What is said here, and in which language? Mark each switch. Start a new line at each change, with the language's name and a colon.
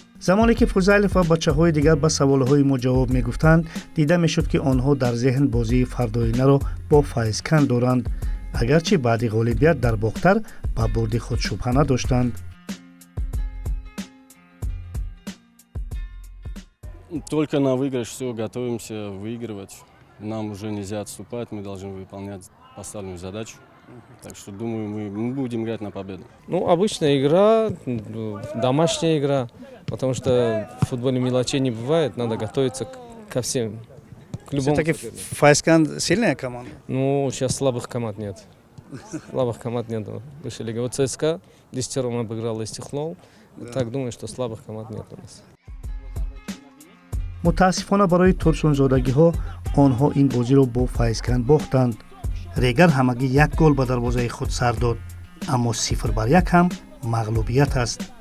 Tajik: замоне ки Фузайлев ва бачаҳои дигар ба саволҳои мо ҷавоб мегуфтанд, дида мешуд ки онҳо дар зеҳн бозии фардоинаро бо Файзкан доранд, агарчи баъди ғолибият дар Бохтар ба бурди худ шубҳа надоштанд.
Russian: Только на выигрыш все, готовимся выигрывать. Нам уже нельзя отступать, мы должны выполнять поставленную задачу. Так что, думаю, мы будем играть на победу. Ну, обычная игра, домашняя игра, потому что в футболе мелочей не бывает, надо готовиться ко всем. К любому. Все-таки Файскан сильная команда? Ну, сейчас слабых команд нет. Слабых команд нет в высшей лиге. Вот ЦСКА 10-ром обыграл Истихлол. Так думаю, что слабых команд нет у нас.
Tajik: мутаассифона барои турсунзодагиҳо онҳо ин бозиро бо Файзкан бохтанд. Регар ҳамагӣ 1 гол ба дарвозаи худ сар дод, аммо 0-1 ҳам мағлубият аст.